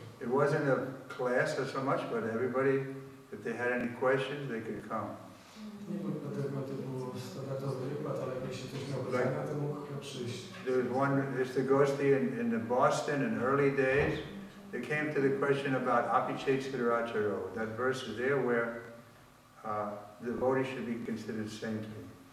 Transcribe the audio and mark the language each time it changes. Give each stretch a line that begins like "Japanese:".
English: It wasn't a class or so much, but everybody, if they had any questions, they could come.
Polish: Nie był to tego typu standardowy wykład, ale jeśli ktoś miał pytania, to mógł przyjść.
English: There was one istagosti in the Boston in early days. They came to the question about apiche siddharacharo. That verse is there where the devotee should be considered saintly.